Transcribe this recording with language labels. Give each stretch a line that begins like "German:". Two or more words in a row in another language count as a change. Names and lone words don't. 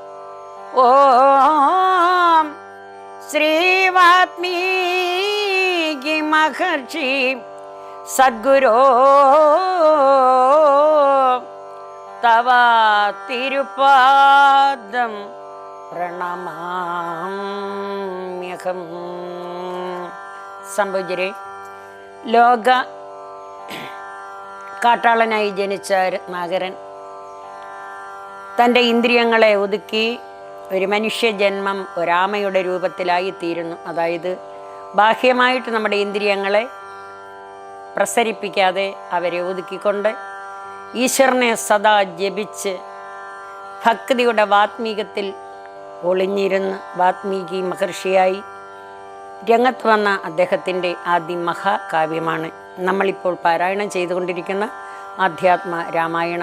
Sanskrit: ओम श्री वाल्मीकि महर्षि सद्गुरो तव तिरुपादं प्रणमाम्यहं।
Malayalam: സംഭുജരെ, ലോക കാട്ടാളനായി ജനിച്ച രത്നാകരൻ തൻ്റെ ഇന്ദ്രിയങ്ങളെ ഒതുക്കി ഒരു മനുഷ്യജന്മം ഒരാമയുടെ രൂപത്തിലായിത്തീരുന്നു. അതായത് ബാഹ്യമായിട്ട് നമ്മുടെ ഇന്ദ്രിയങ്ങളെ പ്രസരിപ്പിക്കാതെ അവരെ ഒതുക്കിക്കൊണ്ട് ഈശ്വരനെ സദാ ജപിച്ച് ഭക്തിയുടെ വാത്മീകത്തിൽ ഒളിഞ്ഞിരുന്ന് വാത്മീകി മഹർഷിയായി രംഗത്ത് വന്ന അദ്ദേഹത്തിൻ്റെ ആദ്യ മഹാകാവ്യമാണ് നമ്മളിപ്പോൾ പാരായണം ചെയ്തുകൊണ്ടിരിക്കുന്ന ആധ്യാത്മ രാമായണം.